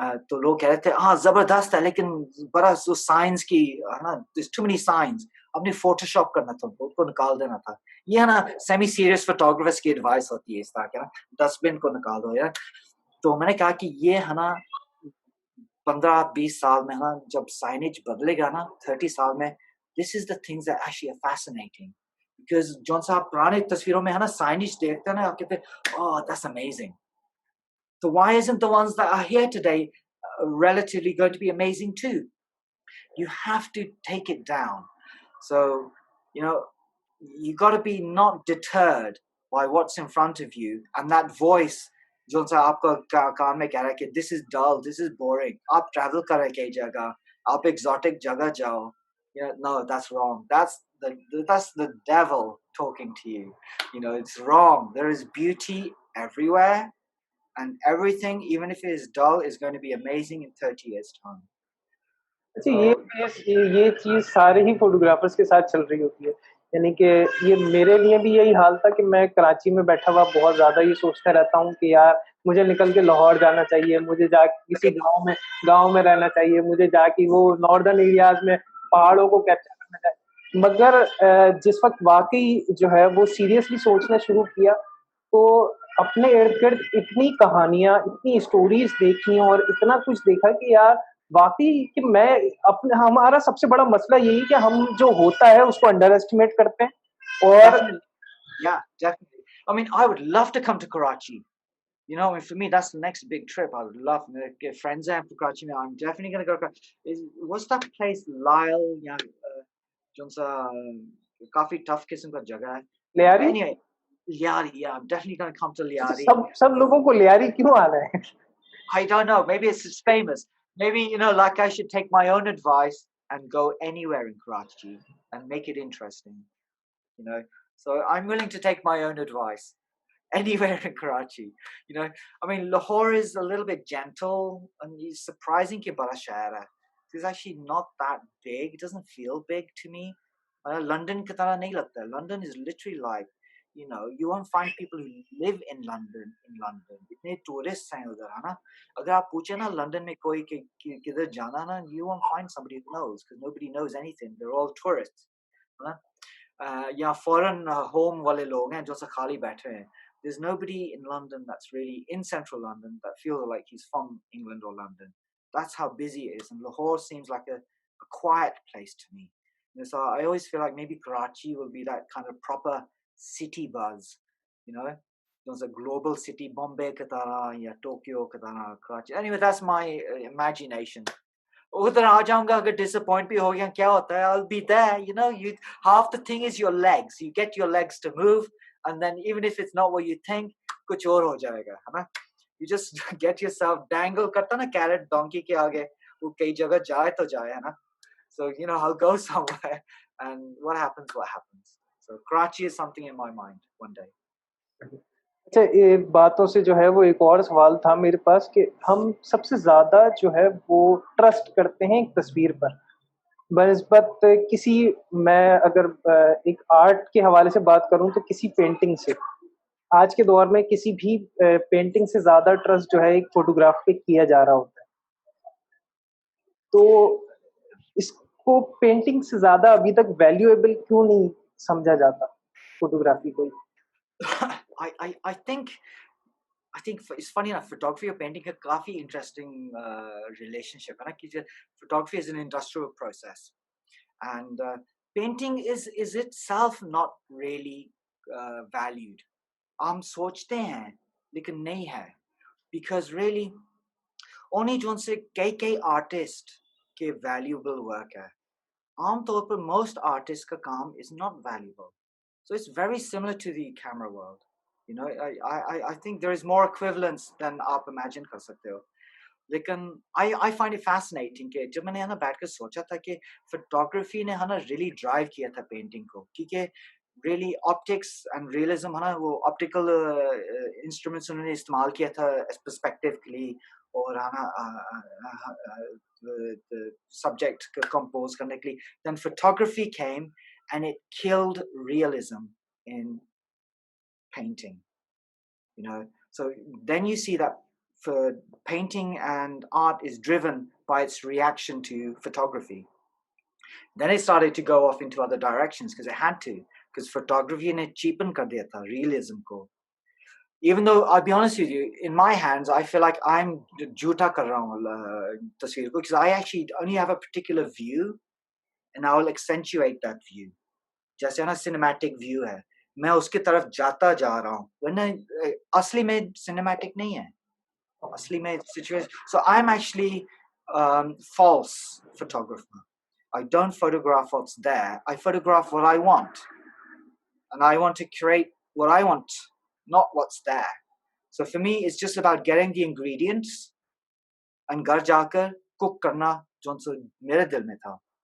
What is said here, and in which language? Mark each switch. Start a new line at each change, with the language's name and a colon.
Hindi: तो लोग कह रहे थे हाँ जबरदस्त है लेकिन बड़ा उस साइंस की है ना
English: there's too many signs
Hindi: अपने फोटोशॉप करना था उसको निकाल देना था ये है ना सेमी सीरियस फोटोग्राफर्स की एडवाइस होती है इस तरह के ना डस्टबिन को निकाल दो यार तो मैंने कहा कि ये है ना 15-20 साल में ना जब साइनेज बदलेगा ना 30 साल में
English: this is the things that actually are fascinating
Hindi: because जौन सा आप पुराने तस्वीरों में है ना साइनेज देखते हैं ना आप कहते हैं
English: oh that's amazing. So why isn't the ones that are here today relatively going to be amazing too? You have to take it down. So, you know, you got to be not deterred by what's in front of you and that voice.
Hindi: जो सा आपका कान में कह रहा है कि
English: this is dull, this is boring.
Hindi: आप travel करें कई जगह, आप exotic जगह जाओ.
English: Yeah, no, that's wrong. That's the devil talking to you. You know, it's wrong. There is beauty everywhere and everything, even if it is dull, is going to be amazing in 30 years' time.
Hindi: अच्छा ये चीज सारे ही photographers के साथ चल रही होती है यानी कि ये मेरे लिए भी यही हाल था कि मैं कराची में बैठा हुआ बहुत ज्यादा ये सोचता रहता हूँ कि यार मुझे निकल के लाहौर जाना चाहिए मुझे जाके किसी गांव में रहना चाहिए मुझे जाके वो नॉर्दर्न एरियाज में पहाड़ों को कैप्चर करना चाहिए मगर जिस वक्त वाकई जो है वो सीरियसली सोचना शुरू किया तो अपने इर्द गिर्द इतनी कहानियां इतनी स्टोरीज देखी और इतना कुछ देखा कि यार वाकई कि मैं अपने हमारा सबसे बड़ा मसला यही कि हम जो होता है उसको अंडर एस्टिमेट करते हैं और
English: Definitely. Yeah, definitely. I mean, I would love to come to Karachi. You know, for me, that's the next big trip. I would love to get friends there for Karachi. I'm definitely going to go to Karachi. What's that place, Lyle?
Hindi: Yeah, Junsa, काफी tough किस्म का जगह है. Lyari
English: Anyway, Liari, yeah, I'm definitely going to come to Liari.
Hindi: सब लोगों को लियारी क्यों आना है
English: I don't know. Maybe it's just famous. Maybe, you know, like I should take my own advice and go anywhere in Karachi and make it interesting, you know. So I'm willing to take my own advice anywhere in Karachi. You know, I mean, Lahore is a little bit gentle and it's surprising
Hindi: कि बड़ा शहर है.
English: It's actually not that big. It doesn't feel big to me.
Hindi: London की तरह नहीं लगता है.
English: London is literally like, you know, you won't find people who live in London.
Hindi: इतने tourists हैं उधर है ना. अगर आप पूछे ना London में कोई किधर जाना ना,
English: you won't find somebody who knows because nobody knows anything. They're all tourists.
Hindi: है ना. या foreign home वाले लोग हैं जो से खाली बैठे हैं.
English: There's nobody in London that's really in central London that feels like he's from England or London. That's how busy it is. And Lahore seems like a quiet place to me. And so I always feel like maybe Karachi will be that kind of proper city buzz, you know? There's a global city, Bombay, Katara, yeah, Tokyo, Katara, Karachi. Anyway, that's my imagination.
Hindi: उधर आ जाऊंगा अगर disappoint भी हो गया क्या होता है
English: I'll be there you know you half the thing is your legs you get your legs to move and then even if it's not what you think
Hindi: कुछ और हो जाएगा है ना
English: you just get yourself dangle
Hindi: करता ना
English: carrot donkey
Hindi: के आगे वो कई जगह जाए तो जाए है ना
English: so you know I'll go somewhere and what happens so Karachi is something in my mind one day
Hindi: अच्छा ये बातों से जो है वो एक और सवाल था मेरे पास कि हम सबसे ज्यादा जो है वो ट्रस्ट करते हैं एक तस्वीर पर बनस्बत किसी मैं अगर एक आर्ट के हवाले से बात करूं तो किसी पेंटिंग से आज के दौर में किसी भी पेंटिंग से ज्यादा ट्रस्ट जो है एक फोटोग्राफ पे किया जा रहा होता है तो इसको पेंटिंग से ज्यादा अभी तक वैल्यूएबल क्यों नहीं समझा जाता फोटोग्राफी को
English: I think it's funny enough photography और painting का काफी interesting relationship है ना कि photography is an industrial process and painting is itself not really valued
Hindi: हम सोचते हैं लेकिन नहीं है
English: because really only जोन से कई artist के valuable work है आमतौर पर most artists का काम is not valuable so it's very similar to the camera world you know I think there is more equivalence than
Hindi: आप imagine कर सकते हो लेकिन
English: I find it fascinating
Hindi: कि जब मैंने है ना बैठकर सोचा था कि फोटोग्राफी ने है ना really drive किया था पेंटिंग को, क्योंकि
English: really optics and realism
Hindi: है ना, वो optical instruments उन्होंने इस्तेमाल किया था perspective के लिए, और है ना the subject को compose करने के लिए.
English: Then photography came and it killed realism in painting, you know. So then you see that for painting and art is driven by its reaction to photography. Then it started to go off into other directions because it had to, because photography
Hindi: ne cheapen kar diya tha realism ko.
English: Even though I'll be honest with you, in my hands I feel like I'm
Hindi: jhuta kar raha hu tasveer ko,
English: because I actually only have a particular view and I will accentuate that view.
Hindi: जैसे ना cinematic view है, मैं उसकी तरफ जाता जा रहा हूँ, वरना असली में सिनेमैटिक नहीं है, असली में situation.
English: So I'm actually false photographer. I don't photograph what's there. I photograph what I want, and I want to create what I want, not what's there. So for me, it's just about getting the ingredients and घर जाकर cook
Hindi: करना जो मेरे दिल में था.